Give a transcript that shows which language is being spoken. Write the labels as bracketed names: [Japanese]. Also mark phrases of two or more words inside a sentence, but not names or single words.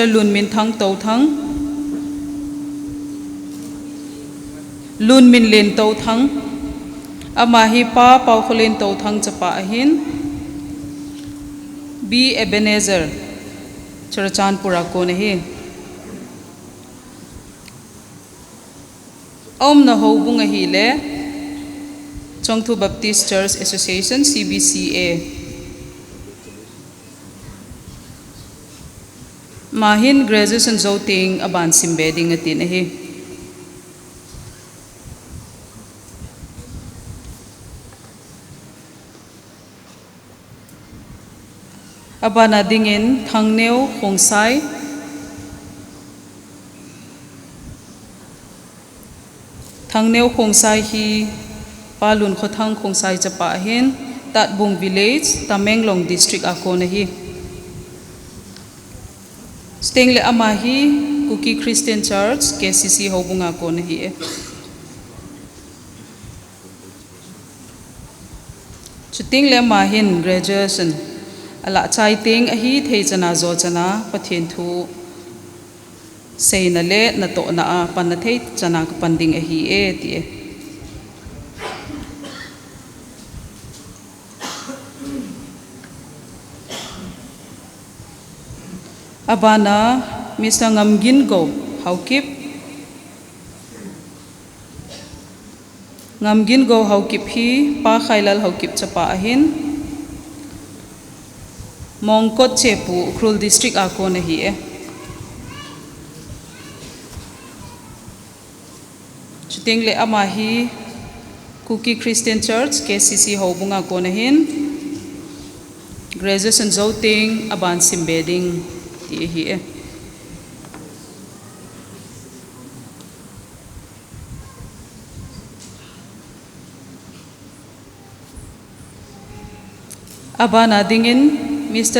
[Thado Chin] Lun Min Thang Tau Thang, Lun Min Len Tau Thang, Amahi Pa Pau Kholin Tau Thang Chapa ahin, B. Ebenezer Churachandpur ko nahi. Om na hobung ahi le Chongthu Baptist Church Association CBCA. Mahin graduation zoting aban simbeding atin ahi. Abana dingin Thangneo Khongsai, Thangneo Khongsai hi palun khothang Khongsai chapa ahin Tatbung Village, Tamenglong District ako na hi. Steng le amahi Kuki Christian Church, KCC hobung ako na hi. Chuting le amahin graduation. Ala chai ting ahi thei chana zo chana pathin thu sei na le na to na a pan na thei chana ka panding ahi e ti e. Abana Mr. Ngamgin Go haukip Ngamgin Go haukip hi pa khailal haukip chapa ahin Mongkot Chepu Ukrul District ako na hi e. Chuting le amahi Kuki Christian Church KCC hobung ako na hin graduation zoting aban simbeding ti hi e. Abana dingin Mr.